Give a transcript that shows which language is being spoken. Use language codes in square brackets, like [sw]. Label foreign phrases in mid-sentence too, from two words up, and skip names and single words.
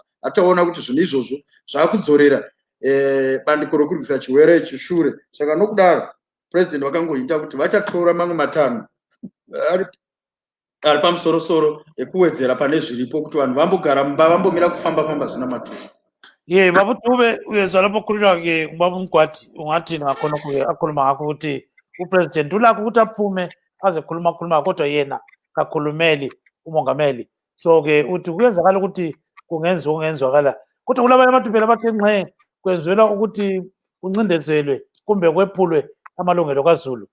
[sn] Ataona kuti zvinhu izvozvo zvakudzorera bandiko rokurwisa chirwere chishure. Saka nokudaro president vakangoita kuti vachatora mamwe matanho ari pamusoro ekuwedzera pane zviripo kuti vanhu vambogara mumba vambomira kufamba zvisina maturo. [nd] Vabutuve uyezvalapokurira ke Mugwati ungati nakona kuye akhuluma ngakho ukuthi upresident ulakho ukuthi aphume azekhuluma kodwa yena kakhulumeli umongameli. So ke uthi kuyenzakala ukuthi kungenzwakala kodwa kulabanye abantu phela abathi nxe kwenzelwa ukuthi kuncindezelwe kumbe kwephulwe amalungelo kaZulu.